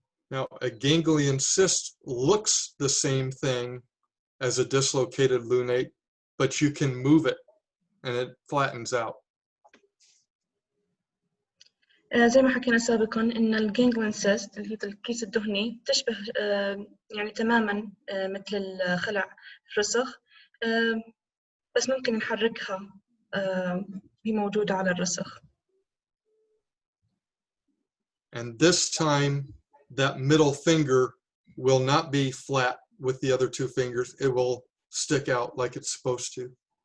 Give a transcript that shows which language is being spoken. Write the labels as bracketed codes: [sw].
[en] Now, a ganglion cyst looks the same thing as a dislocated lunate, but you can move it and it flattens out. [ar] زي ما حكينا سابقا إن الجانجلين سيست اللي هي الكيس الدهني تشبه يعني تماما مثل الخلع الرسغ، بس ممكن نحركها، هي موجودة على الرسغ. [en] And this time, that middle finger will not be flat with the other two fingers. It will stick out like it's supposed to.